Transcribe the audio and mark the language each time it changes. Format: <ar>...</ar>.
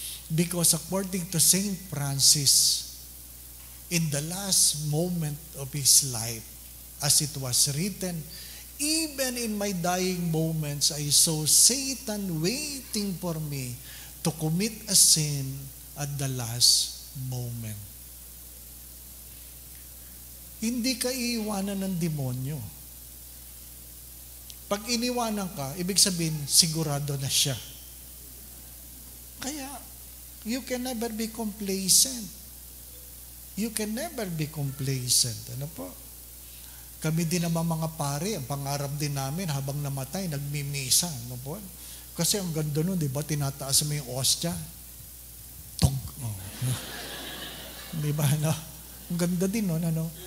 <en>Because according to Saint Francis, in the last moment of his life, as it was written, even in my dying moments, I saw Satan waiting for me to commit a sin at the last moment.</en> <tl>Hindi ka iiwanan ng demonyo. Pag iniwanan ka, ibig sabihin, sigurado na siya.</tl> <en>Kaya, you can never be complacent. You can never be complacent.</en> <tl>Ano po? Kami din naman mga pare, ang pangarap din namin habang namatay, nagmimisa. Ano po? Kasi ang ganda nun, di ba? Tinataas mo yung ostya. Tog. Oh. Di ba? No? Ang ganda din nun. Ano?</tl>